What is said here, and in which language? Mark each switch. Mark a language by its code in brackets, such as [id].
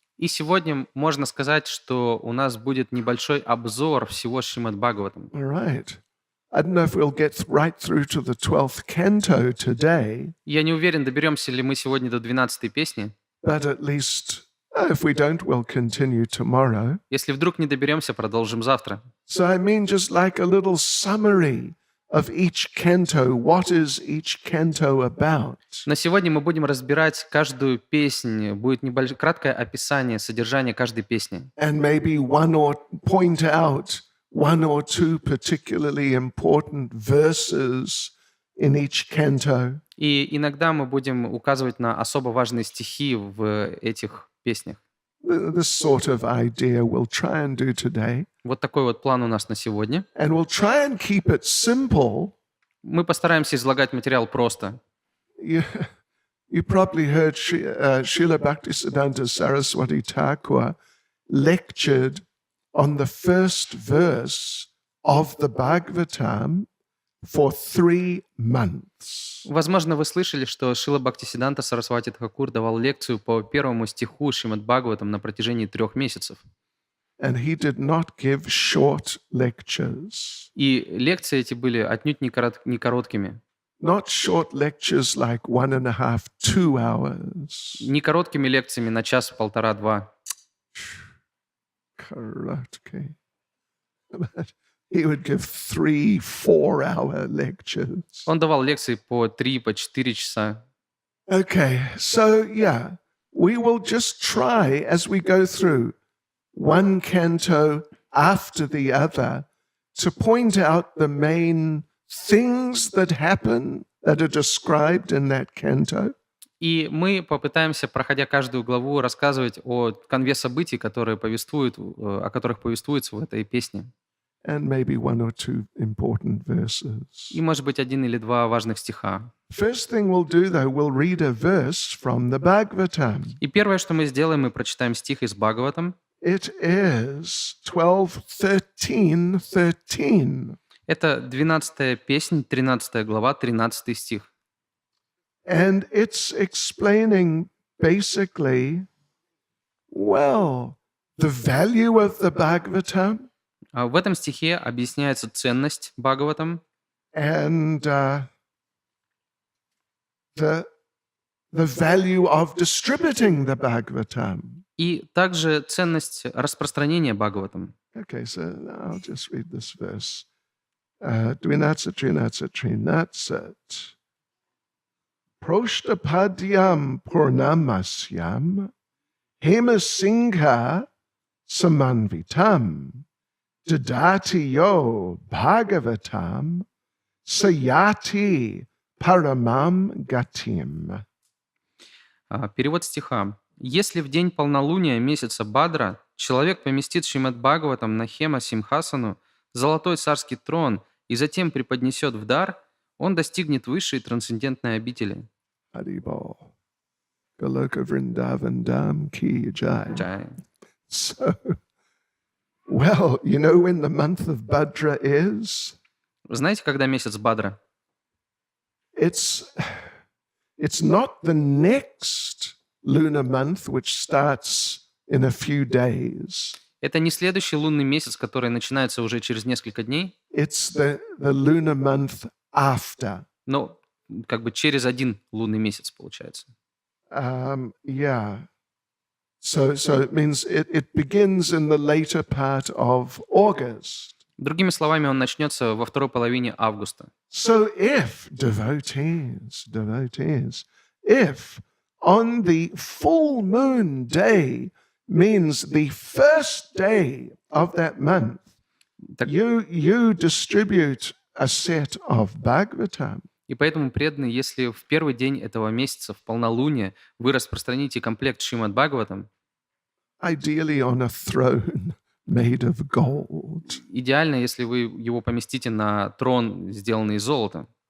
[ru] И сегодня можно сказать, что у нас будет небольшой обзор всего Шримад Бхагаватам. [en] All right. I don't know if we'll get right through to the 12th canto today. [ru] Я не уверен, доберемся ли мы сегодня до 12-й песни. [en] But at least, if we don't, we'll continue tomorrow. [ru] Если вдруг не доберемся, продолжим завтра. [en] So I mean just like a little summary of each canto. What is each canto about? [ru] На сегодня мы будем разбирать каждую песню. Будет краткое описание содержания каждой песни. [en] And maybe point out one or two particularly important verses in each canto. [ru] И иногда мы будем указывать на особо важные стихи в этих песнях. [en] this sort of idea we'll try and do today. [ru] Вот такой вот план у нас на сегодня. [en] And we'll try and keep it simple. [ru] Мы постараемся излагать материал просто. [en] You probably heard Srila Bhaktisiddhanta Saraswati Thakur lectured on the first verse of the Bhagavatam for 3 months. [ru] Возможно, вы слышали, что Шрила Бхактисиддханта Сарасвати Тхакур давал лекцию по первому стиху Шримад Бхагаватам на протяжении 3 месяцев. [en] And he did not give short lectures. [ru] И лекции эти были отнюдь не короткими. [en] Not short lectures like 1.5, 2 hours. [ru] Не короткими лекциями на час, 1.5-2. Karaoke. [en] But he would give 3, 4-hour lectures. [ru] Он давал лекции по 3, по 4 часа. [en] Okay, so yeah, we will just try as we go through one canto after the other to point out the main things that happen that are described in that canto. [ru] И мы попытаемся, проходя каждую главу, рассказывать о конве событий, о которых повествуется в этой песне. [en] And maybe 1 or 2 important verses. [ru] И, может быть, 1 или 2 важных стиха. [en] First thing we'll do, though, we'll read a verse from the Bhagavatam. [ru] И первое, что мы сделаем, мы прочитаем стих из Бхагаватам. [en] It is 12:13. [ru] Это 12-я песнь, 13 глава, 13 стих. [en] And it's explaining basically, well, the value of the Bhagavatam. [ru] В этом стихе объясняется ценность Бхагаватам [en] And the value of distributing the Bhagavatam. [ru] и также ценность распространения Бхагаватам. [en] Okay, so I'll just read this verse. [sa] Dvinatsa. Proshtapadyam purnamasyam hemasingha samanvitam dadati yo bhagavatam sayati paramam gatim. [ru] Перевод стиха. «Если в день полнолуния месяца Бадра человек поместит Шримад Бхагаватам на Хема Симхасану, золотой царский трон, и затем преподнесет в дар, он достигнет высшей трансцендентной обители». [hi] Haribol. Goloka Vrindavan Dham Ki Jai. Джай. [en] So, well, you know when the month of Bhadra is? [ru] Вы знаете, когда месяц Бадра? [en] It's not the next lunar month, which starts in a few days. [ru] Это не следующий лунный месяц, который начинается уже через несколько дней, [en] It's the lunar month after. [ru] но как бы через один лунный месяц получается. [en] Yeah. So it means it begins in the later part of August. [ru] Другими словами, он начнется во второй половине августа. [en] So if devotees, if on the full moon day means the first day of that month, [ru] Так- [en] you distribute a set of Bhagavatam. [ru] И поэтому, преданные, если в первый день этого месяца, в полнолуние, вы распространите комплект Шримад Бхагаватам, [en] Ideally on a throne made of gold. [ru] идеально, если вы его поместите на трон, сделанный из золота.